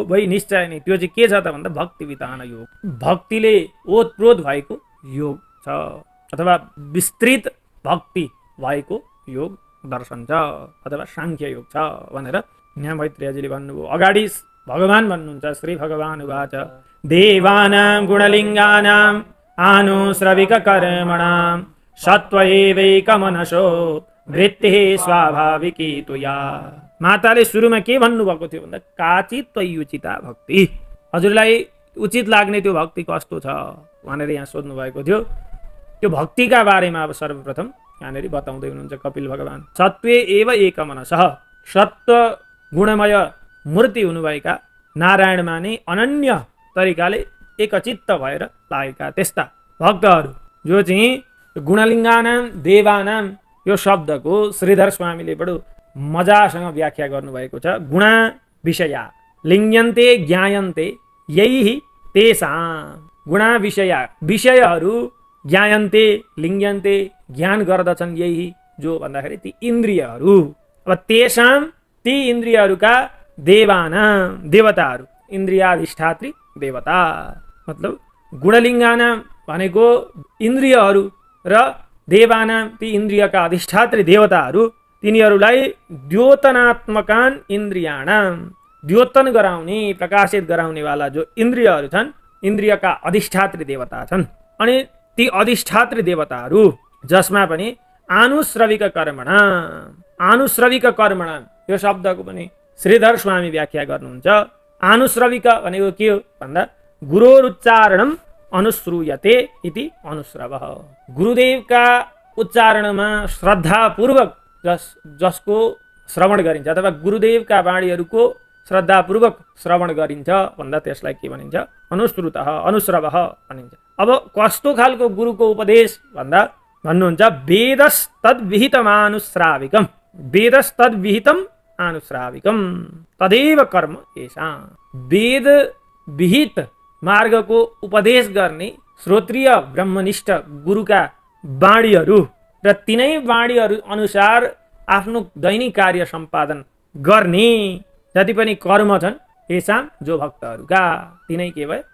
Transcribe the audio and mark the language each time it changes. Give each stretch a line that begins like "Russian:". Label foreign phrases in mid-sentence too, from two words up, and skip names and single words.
Nepali: भाइ निश्चय नै त्यो चाहिँ के छ त भन्दा भक्ति वितान योग, भक्तिले ओतप्रोत भएको योग छ अथवा विस्तृत भक्ति भएको योग दर्शन छ अथवा सांख्य योग छ भनेर यहाँ मैत्रेयजीले भन्नुभयो। अगाडि भगवान भन्नुहुन्छ,
Sanskrit: श्री भगवान उवाच देवानां गुणलिङ्गानां आनुश्रविक कर्मणां सत्त्वैवैकमनसो वृत्तिः स्वाभाविकी तुया।
Nepali: माताले सुरुमा के भन्नुभएको थियो भन्दा
Sanskrit: काचित् त्वयुचिता भक्ति,
Nepali: हजुरलाई उचित लाग्ने त्यो भक्ति कस्तो छ भनेर यहाँ सोध्नु भएको थियो। त्यो भक्तिका बारेमा अब सर्वप्रथम यहाँनिर बताउँदै हुनुहुन्छ कपिल भगवान।
Sanskrit: सत्त्वे एव एकमनसः,
Nepali: सत्व गुणमय मूर्ति हुनुभएका नारायणमा नै अनन्य तरिकाले एकचित्त भएर लागेका त्यस्ता भक्तहरू जो चाहिँ
Sanskrit: गुणलिङ्गानाम देवानाम,
Nepali: यो शब्दको श्रीधर स्वामीले बडो मजासँग व्याख्या गर्नुभएको छ।
Sanskrit: गुणा विषया लिङ्ग्यन्ते ज्ञायन्ते यही तेषां, गुणा विषया, विषयहरू ज्ञायन्ते लिङ्ग्यन्ते
Nepali: ज्ञान गर्दछन्, यही जो भन्दाखेरि ती इन्द्रियहरू। अब तेषां, ती इन्द्रियहरूका देवानां, देवताहरू, इन्द्रियाधिष्ठात्री देवता, मतलब गुणलिङ्गानां भनेको इन्द्रियहरू र देवानां ती इन्द्रियका अधिष्ठात्री देवताहरू, तिनीहरूलाई
Sanskrit: द्योतनात्मकान इन्द्रियाणां,
Nepali: द्योतन गराउने, प्रकाशित गराउनेवाला जो इन्द्रियहरू छन्, इन्द्रियका अधिष्ठात्री देवता छन्। अनि ती अधिष्ठात्री देवताहरू जसमा पनि
Sanskrit: आनुश्रविक कर्मणा, आनुश्रविक कर्मणा
Nepali: यो शब्दको पनि श्रीधर स्वामी व्याख्या गर्नुहुन्छ। आनुश्रविक भनेको के हो भन्दा
Sanskrit: गुरोरुच्चारणम अनुश्रूयते इति अनुश्रवः।
Nepali: गुरुदेवका उच्चारणमा श्रद्धापूर्वक जसको श्रवण गरिन्छ अथवा गुरुदेवका वाणीहरूको श्रद्धापूर्वक श्रवण गरिन्छ भन्दा त्यसलाई के भनिन्छ?
Sanskrit: अनुश्रुतः अनुश्रवः
Nepali: भनिन्छ। अब कस्तो खालको गुरुको उपदेश भन्दा भन्नुहुन्छ
Sanskrit: वेदस्तद्विहितमानुश्राविकम्, वेदस्तद्विहितम् आनुश्राविकम् तदेव कर्म येषां।
Nepali: वेद विहित मार्गको उपदेश गर्ने श्रोत्रिय ब्रह्मनिष्ठ गुरुका वाणीहरू र तिनै वाणीहरू अनुसार आफ्नो दैनिक कार्य सम्पादन गर्ने जति पनि कर्म छन् येषां जो भक्तहरूका तिनै के भए?